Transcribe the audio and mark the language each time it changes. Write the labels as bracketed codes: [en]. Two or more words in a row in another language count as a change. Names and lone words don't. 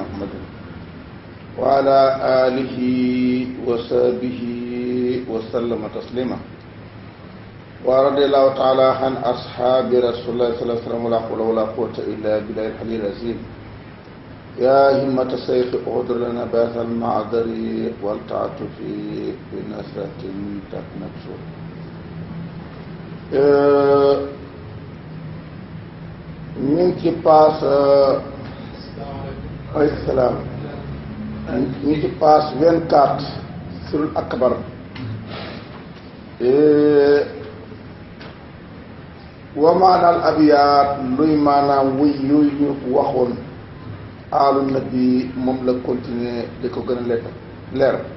[ar] محمد وعلى آله وصحبه وسلم تسليما ورضي الله تعالى عن أصحاب رسول الله صلى الله عليه وسلم ولا حول ولا قوة إلا بالله العلي العظيم يا همة الشيخ اغفر لنا بهذا المعذر والتعاطف بنصرة تنصر [wo] ñu ngi ci paas [ar] عليه السلام [wo] ñu ngi ci paas 24 [ar] السر الأكبر ومعاني الأبيات [wo] luy maanaam wuy yooyu ñu waxoon [ar] آل النبي [wo] moom la continuer di ko gën a leer